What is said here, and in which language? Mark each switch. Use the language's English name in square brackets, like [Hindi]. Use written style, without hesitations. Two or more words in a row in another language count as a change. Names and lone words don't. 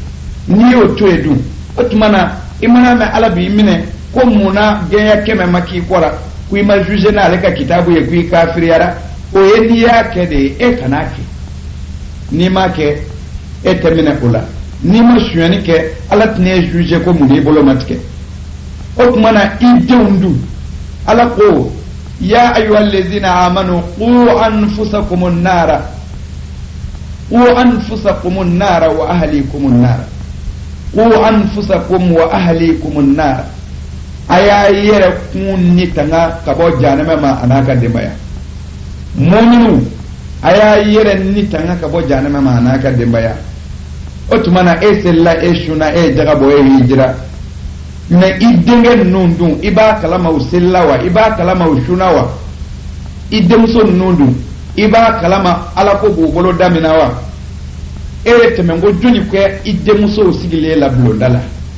[Bambara] n'i y'o to yen dun o tuma na i mana mɛn ala b'i minɛ ko munna gɛnya kɛmɛ ma k'i kɔra ko i ma juge n'ale ka kitabu ye ko i kafiriyara o ye n'i y'a kɛ de ye e kan'a kɛ n'i m'a kɛ e tɛ minɛ o la n'i ma sonyani kɛ ala tɛna e juge ko mun de i bolo ma tigɛ o tuma na i denw dun ala ko [Arabic] يا أيها الذين آمنوا قوا أنفسكم نارا وأهليكم نارا قوا أنفسكم وأهليكم نارا [Bambara] aya yɛrɛ kun ni tanga ka bɔ jahanama ma an'a ka denbaya mu'minu a y'a yɛrɛ ni tanga ka bɔ jahanama ma an'a ka denbaya o tuma na e selila e suna e jaga bɔ e hijira mais i denkɛ ninnu dun i b'a kalama u selila wa i b'a kalama u sunna wa i denmuso ninnu dun i b'a kalama ala ko b'u bolo damina wa e ye tɛmɛ ko joli kɛ i denmusow sigilen la bulonda la